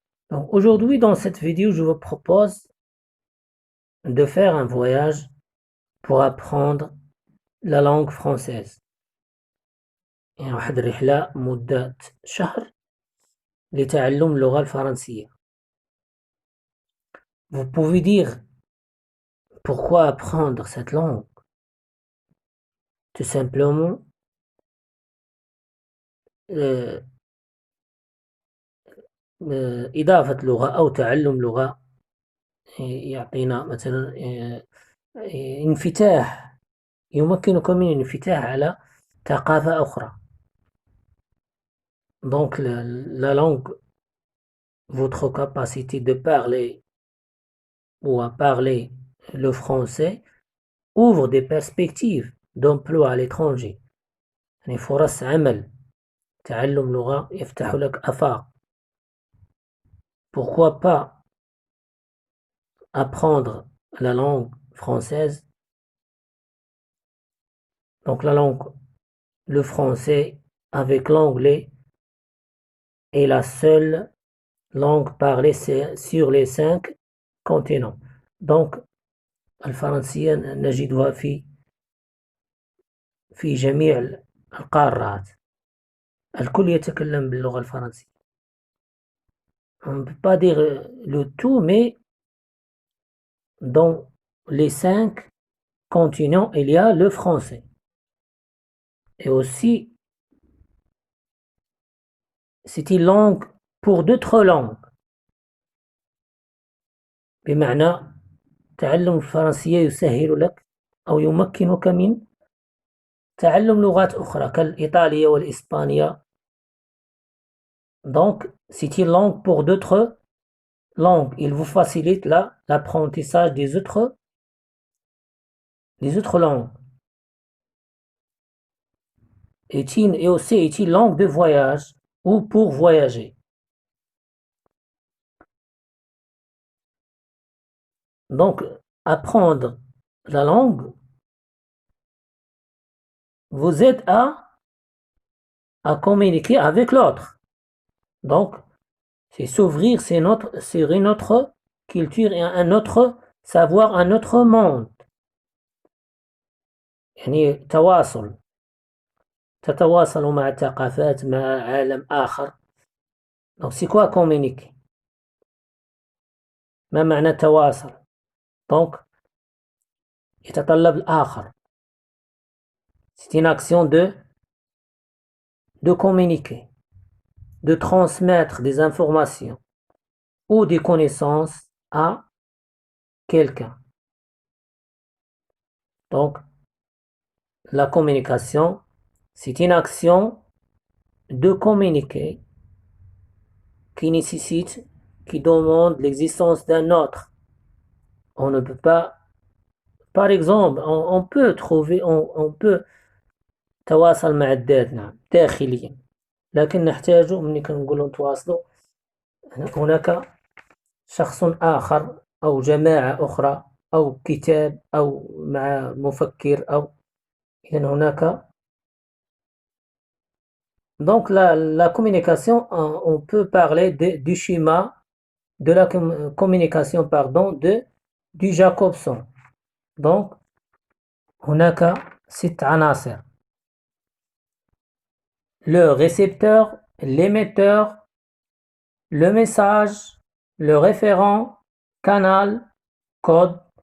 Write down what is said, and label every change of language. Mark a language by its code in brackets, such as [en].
[fr] Donc aujourd'hui dans cette vidéo, je vous propose de faire un voyage pour apprendre la langue française. [ar] يعني واحد الرحلة مدة شهر لتعلم اللغة الفرنسية. [fr] Vous pouvez dire pourquoi apprendre cette langue? Tout simplement, [ar] euh, إضافة لغة أو تعلم لغة يعطينا مثلا انفتاح، يمكنكم من الانفتاح على ثقافة أخرى. [fr] Donc la langue, votre capacité de parler ou à parler le français ouvre des perspectives d'emploi à l'étranger. [ar] يعني فرص عمل. تعلم لغة يفتح لك آفاق. [fr] Pourquoi pas apprendre la langue française? Donc la langue, le français avec l'anglais est la seule langue parlée sur les 5 continents. [ar] Donc الفرنسية نجدها في جميع القارات. الكل يتكلم باللغة الفرنسية. [fr] On ne peut pas dire le tout, mais dans les 5 continents, il y a le français. Et aussi, c'est une langue pour d'autres langues. بمعنى تعلم الفرنسية يسهل لك أو يمكنك من تعلم لغات أخرى كالإيطالية والإسبانية. Donc, c'est une langue pour d'autres langues. Il vous facilite l'apprentissage des autres langues. Et aussi est une langue de voyage ou pour voyager. Donc, apprendre la langue vous aide à communiquer avec l'autre. Donc, c'est s'ouvrir sur une autre culture et un autre savoir, un autre monde. [ar] يعني تواصل. تتواصل مع ثقافات، مع عالم آخر. [fr] Donc, c'est quoi communiquer? [ar] ما معنى تواصل؟ Donc, يتطلب الآخر. [fr] C'est une action de communiquer, de transmettre des informations ou des connaissances à quelqu'un. Donc, la communication, c'est une action de communiquer qui nécessite, qui demande l'existence d'un autre. On ne peut pas, par exemple, on peut [ar] trouver, on peut تواصل مع الذات، نعم، داخليا، لكن نحتاج ملي كنقولوا نتواصلوا هناك شخص آخر أو جماعة أخرى أو كتاب أو مع مفكر أو إذن هناك. [fr] Donc la communication, on peut parler du schéma de la communication, pardon, du Jacobson. Donc [ar] هناك 6 عناصر: [fr] le récepteur, l'émetteur, le message, le référent, canal, code.